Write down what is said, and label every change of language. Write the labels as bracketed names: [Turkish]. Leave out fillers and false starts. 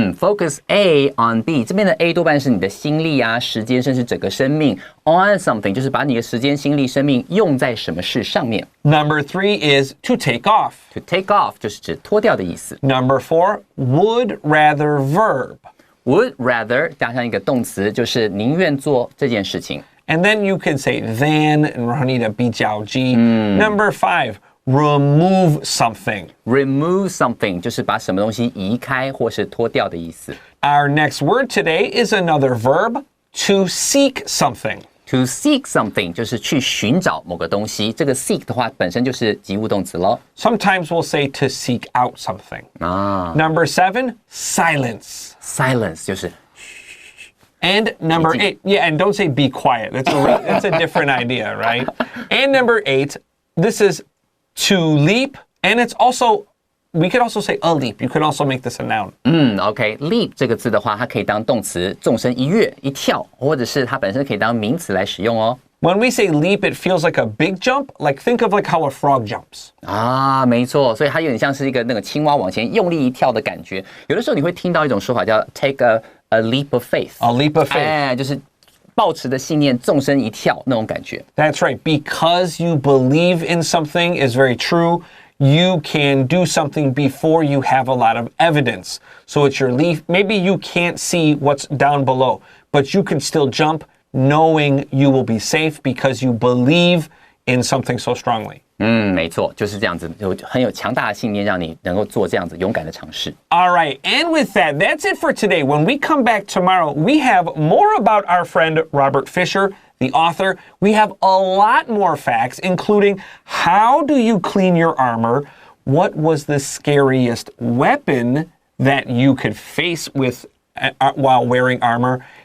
[English] Focus A on B， [Chinese] 这边的 A 多半是你的心力啊、时间，甚至整个生命。 On something 就是把你的时间、心力、生命用在什么事上面。 [English] Number 3 is to take off. [Chinese] To take off 就是指脱掉的意思。 [English] Number 4, would rather verb. [Chinese] Would rather 加上一个动词，就是宁愿做这件事情。 [English] And then you could say than, and [Chinese] 然后你的比较句。 [English] Number 5, remove something. [Chinese] Remove something 就是把什么东西移开或是脱掉的意思。 [English] Our next word today is another verb, to seek something. [Chinese] To seek something 就是去寻找某个东西，这个 seek 的话本身就是及物动词咯。 [English] Sometimes we'll say to seek out something. Number 7, silence. [Chinese] Silence 就是 [English] And number 8, yeah, and don't say be quiet. That's a different idea, right? And number 8, this is to leap, and it's also, we could also say a leap. You could also make this a noun. [Chinese] OK, leap 这个字的话，它可以当动词，纵身一跃、一跳，或者是它本身可以当名词来使用哦。 [English] When we say leap, it feels like a big jump. Like think of like how a frog jumps. [Chinese] 啊，没错，所以它有点像是一个那个青蛙往前用力一跳的感觉。有的时候你会听到一种说法叫 [English] take a leap of faith. A leap of faith. [Chinese] 就是抱持的信念，纵身一跳那种感觉。 [English] That's right. Because you believe in something is very true. You can do something before you have a lot of evidence. So it's your leap. Maybe you can't see what's down below, but you can still jump knowing you will be safe because you believe in something so strongly. [Chinese] 没错，就是这样子，很有强大的信念，让你能够做这样子勇敢的尝试。 [English] All right, and with that, that's it for today. When we come back tomorrow, we have more about our friend Robert Fisher, the author. We have a lot more facts, including how do you clean your armor? What was the scariest weapon that you could face with while wearing armor?